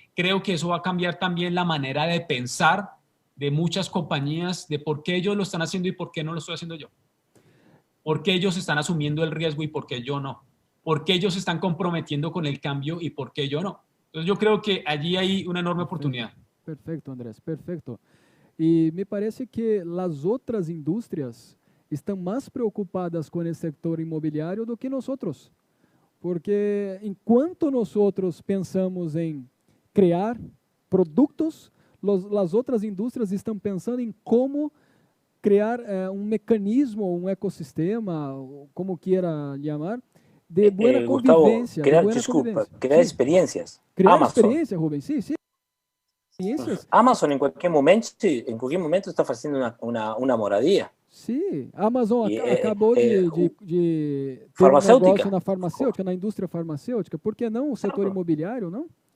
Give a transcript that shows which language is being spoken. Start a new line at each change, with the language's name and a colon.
Spanish: Creo que eso va a cambiar también la manera de pensar de muchas compañías, de por qué ellos lo están haciendo y por qué no lo estoy haciendo yo. ¿Por qué ellos están asumiendo el riesgo y por qué yo no? ¿Por qué ellos se están comprometiendo con el cambio y por qué yo no? Entonces yo creo que allí hay una enorme oportunidad. Perfecto, Andrés, perfecto.
Portuguese: E me parece que as outras indústrias estão mais preocupadas com esse setor imobiliário do que nós outros. Porque enquanto nós outros pensamos em criar produtos, as outras indústrias estão pensando em como criar um mecanismo, um ecossistema, como queira chamar, de boa convivência.
Spanish: Gustavo, crear experiências.
Portuguese: Criar Amazon. experiência, Rubens, sim, sim.
Spanish: Amazon en cualquier momento está haciendo una moradía.
Portuguese: Sim, a Amazon acabou de ter farmacêutica. Um negócio na farmacêutica, na indústria farmacêutica. Por que não o setor imobiliário, não?